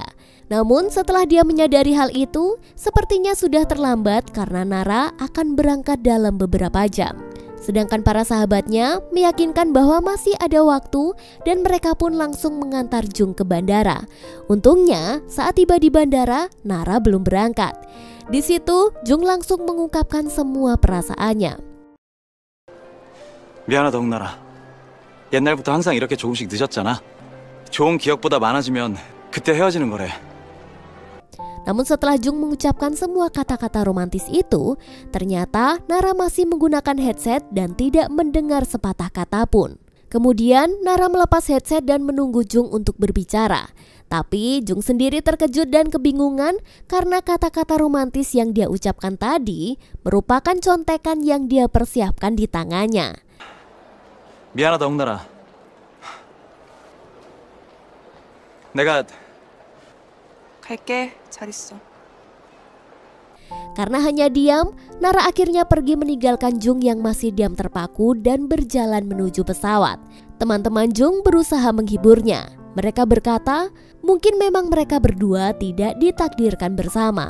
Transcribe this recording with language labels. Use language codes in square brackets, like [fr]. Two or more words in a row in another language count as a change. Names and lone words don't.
[id] Namun setelah dia menyadari hal itu, sepertinya sudah terlambat karena Nara akan berangkat dalam beberapa jam. Sedangkan para sahabatnya meyakinkan bahwa masih ada waktu dan mereka pun langsung mengantar Jung ke bandara. Untungnya saat tiba di bandara, Nara belum berangkat. Di situ Jung langsung mengungkapkan semua perasaannya. [ko] 미안하다 홍나라. 옛날부터 항상 이렇게 조금씩 늦었잖아. 좋은 기억보다 많아지면 그때 헤어지는 거래. [id] Namun setelah Jung mengucapkan semua kata-kata romantis itu, ternyata Nara masih menggunakan headset dan tidak mendengar sepatah kata pun. Kemudian Nara melepas headset dan menunggu Jung untuk berbicara. Tapi Jung sendiri terkejut dan kebingungan karena kata-kata romantis yang dia ucapkan tadi merupakan contekan yang dia persiapkan di tangannya. [ko] 미안하다 홍나라. 내가 갈게. 잘 있어. [id] Karena hanya diam, Nara akhirnya pergi meninggalkan Jung yang masih diam terpaku dan berjalan menuju pesawat. Teman-teman Jung berusaha menghiburnya. Mereka berkata, mungkin memang mereka berdua tidak ditakdirkan bersama.